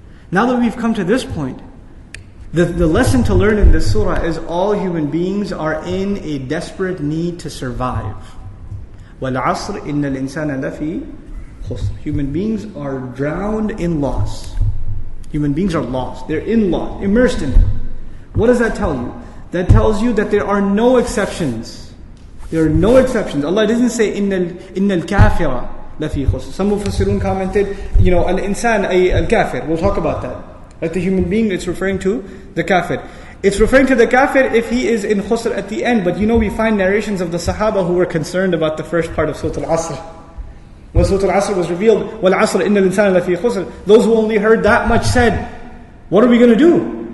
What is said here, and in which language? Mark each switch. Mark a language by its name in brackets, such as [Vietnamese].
[English] Now that we've come to this point, the lesson to learn in this surah is all human beings are in a desperate need to survive. [Arabic] وَالْعَصْرِ إِنَّ الْإِنسَانَ لَفِي خُسْرٍ. [English] Human beings are drowned in loss. Human beings are lost. They're in loss, immersed in it. What does that tell you? That tells you that there are no exceptions. There are no exceptions. Allah doesn't say [Arabic] إِنَّ الْكَافِرَ لَفِي خُسْرٍ. [English] Some Mufassirun commented, al-insan ay al-kafir. We'll talk about that. Like the human being, it's referring to the kafir. It's referring to the kafir if he is in khusr at the end. But we find narrations of the Sahaba who were concerned about the first part of Surah al-Asr. When Surah al-Asr was revealed, [Arabic] وَالْعَصْرِ إِنَّ الْإِنسَانَ لَفِي خُسْرٍ. [English] Those who only heard that much said, what are we going to do?